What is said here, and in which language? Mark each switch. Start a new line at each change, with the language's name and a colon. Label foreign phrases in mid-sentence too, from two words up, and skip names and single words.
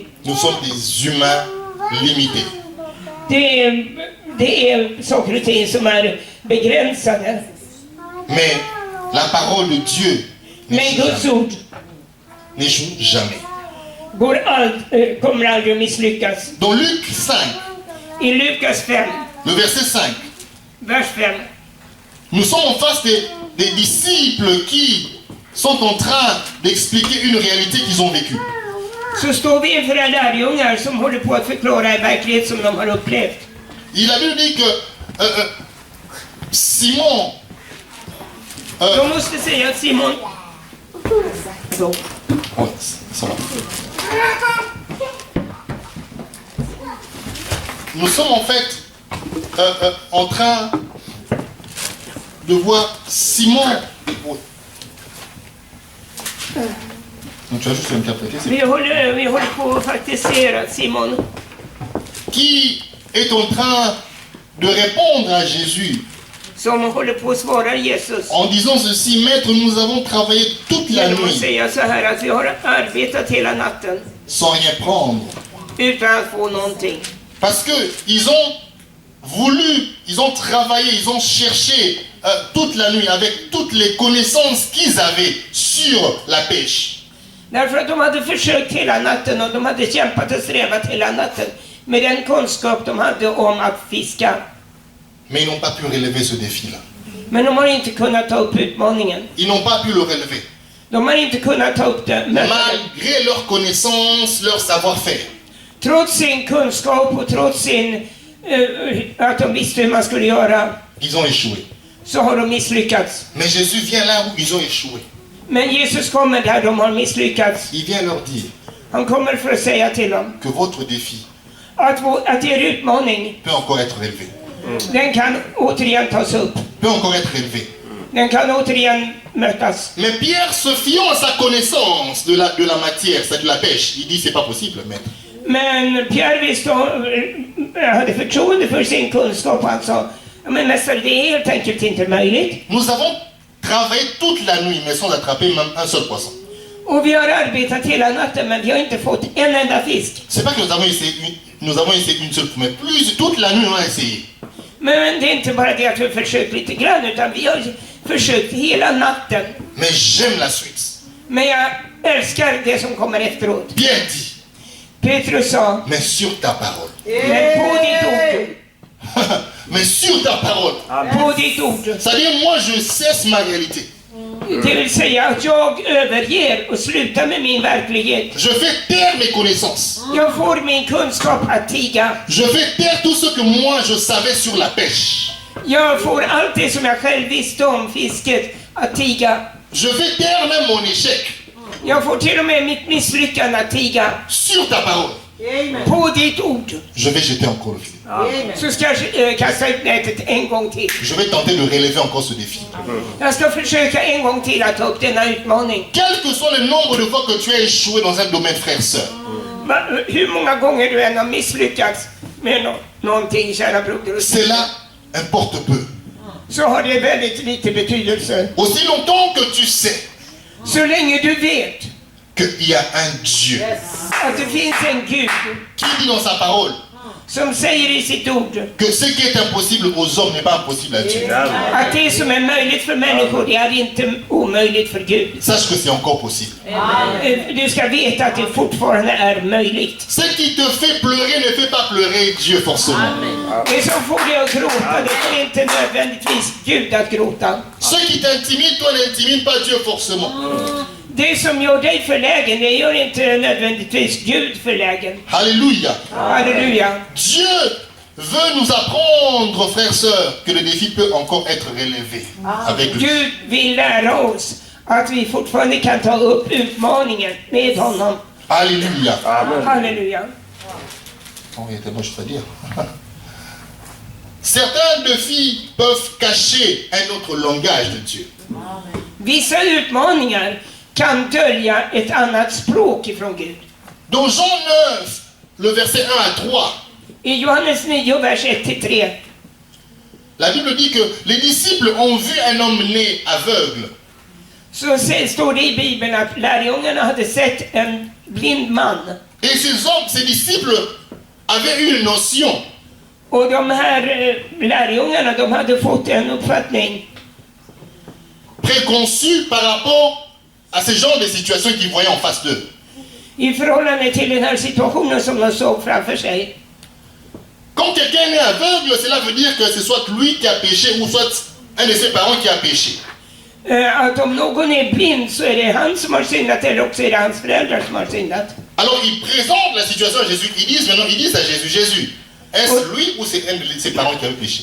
French: nous sommes des humains limités.
Swedish: det är saker och ting som är begränsade.
French: Mais la parole de Dieu
Swedish: Men Guds ord
French: n'échoue jamais.
Swedish: kommer aldrig att misslyckas.
French: Dans Luc 5,
Swedish: I Lukas 5,
French: le verset 5,
Swedish: vers 5.
French: nous sommes en face des disciples qui sont en train d'expliquer une réalité qu'ils ont vécue.
Swedish: Så står vi inför en lärjungar som håller på att förklara en verklighet som de har upplevt.
French: Il a dit que Simon,
Swedish: De måste säga att Simon,
French: ouais, ça va. Nous sommes en fait en train de voir Simon. Ouais. Donc tu vas juste interpréter.
Swedish: vi håller på att faktiskt se att Simon,
French: Qui est en train de répondre à Jésus
Swedish: som håller på att svara Jesus.
French: en disant ceci: Maître, nous avons travaillé toute la
Swedish: Genom att
French: nuit
Swedish: säga så här att vi har arbetat hela natten
French: sans rien prendre.
Swedish: utan att få någonting.
French: Parce que ils ont voulu, ils ont travaillé, ils ont cherché toute la nuit avec toutes les connaissances qu'ils avaient sur la pêche.
Swedish: Därför att de hade försökt hela natten och de hade kämpat och strävat hela natten med den kunskap de hade om att fiska.
French: Mais ils n'ont pas pu relever ce défi-là.
Swedish: Men de har inte kunnat ta upp utmaningen.
French: Ils n'ont pas pu le relever.
Swedish: De har inte kunnat ta upp det.
French: Malgré leur connaissance, leur savoir-faire.
Swedish: Trots sin kunskap och trots att de visste hur man skulle göra,
French: Ils ont échoué.
Swedish: så har de misslyckats.
French: Mais Jésus vient là où ils ont échoué.
Swedish: Men Jesus kommer där de har misslyckats.
French: Il vient leur dire
Swedish: Han kommer för att säga till dem
French: que votre défi
Swedish: att er utmaning,
French: peut encore être relevé.
Swedish: den kan återigen tas upp.
French: Peut encore être relevé.
Swedish: Den kan återigen mötas.
French: Mais Pierre, se fiant à sa connaissance de la matière, c'est de la pêche, il dit c'est pas possible, maître.
Swedish: Men Pierre visste, hade förtroende för sin kunskap och han sa, men mästare, det är helt enkelt inte möjligt.
French: Nous avons travaillé toute la nuit, mais sans attraper même un seul poisson.
Swedish: Och vi har arbetat hela natten, men vi har inte fått en enda fisk.
French: C'est pas que nous avons essayé une seule fois, mais toute la nuit on a essayé.
Swedish: Men det är inte bara det att vi har försökt lite grann, utan vi har försökt hela natten.
French: Mais j'aime la suite.
Swedish: Men jag älskar det som kommer efteråt.
French: Bien dit,
Swedish: Petrus sa,
French: mais sur ta parole.
Swedish: men på ditt ord,
French: mais sur ta parole.
Swedish: På ditt ord.
French: C'est-à-dire, moi, je cesse ma réalité.
Swedish: Det vill säga att jag överger och slutar med min verklighet.
French: Je fais taire mes connaissances.
Swedish: Jag får min kunskap att tiga.
French: Je fais taire tout ce que moi, je savais sur la pêche.
Swedish: Jag får allt det som jag själv visste om fisket att tiga.
French: Je fais taire même mon échec
Swedish: Jag får till och med mitt misslyckande att tiga.
French: sur ta parole.
Swedish: På ditt ord.
French: Je vais jeter encore le filet.
Swedish: Så ska jag kasta ut nätet en gång till.
French: Je vais tenter de relever encore ce défi.
Swedish: Jag ska försöka en gång till att ta upp denna utmaning.
French: Quel que soit le nombre de fois que tu as échoué dans un domaine, frère, sœur,
Swedish: Hur många gånger du än har misslyckats med någonting, kära broder och syster,
French: cela importe peu.
Swedish: så har det väldigt lite betydelse.
French: Aussi longtemps que tu sais
Swedish: Så länge du vet
French: qu'il y a un Dieu
Swedish: att det finns en Gud
French: qui dit dans sa parole
Swedish: som säger i sitt ord
French: que ce qui est impossible aux hommes n'est pas impossible à Dieu.
Swedish: att det som är möjligt för människor, det är inte omöjligt för Gud.
French: Sache que c'est encore possible.
Swedish: Du ska veta att det fortfarande är möjligt.
French: Ce qui te fait pleurer ne fait pas pleurer Dieu forcément.
Swedish: Det som får dig att gråta, det får inte nödvändigtvis Gud att gråta.
French: Ce qui t'intimide, toi, n'intimide pas Dieu forcément.
Swedish: Det som gör dig förlägen, det gör inte nödvändigtvis Gud förlägen.
French: Alléluia.
Swedish: Halleluja.
French: Dieu veut nous apprendre, frères, sœurs, que le défi peut encore être relevé avec lui.
Swedish: Gud vill lära oss att vi fortfarande kan ta upp utmaningen med honom.
French: Alléluia.
Swedish: Halleluja.
French: Oh, il y a tellement de choses à dire. Certains défis peuvent cacher un autre langage de Dieu.
Swedish: Vissa utmaningar kan dölja ett annat språk ifrån Gud.
French: Dans Jean 9, le verset 1 à 3,
Swedish: I Johannes 9, vers 1-3,
French: la Bible dit que les disciples ont vu un homme né aveugle.
Swedish: så står det i Bibeln att lärjungarna hade sett en blind man.
French: Et ces disciples avaient une notion
Swedish: Och de här lärjungarna, de hade fått en uppfattning
French: préconçue par rapport à ce genre de situation qu'ils voyaient en face d'eux.
Swedish: i förhållande till den här situationen som de såg framför sig.
French: Quand quelqu'un est né aveugle, cela veut dire que c'est soit lui qui a péché ou soit un de ses parents qui a péché.
Swedish: Att om någon är blind så är det han som har syndat, eller också är det hans föräldrar som har syndat.
French: Alors ils présentent la situation à Jésus. Ils disent à Jésus, Jésus, est-ce lui ou c'est un de ses parents qui a péché?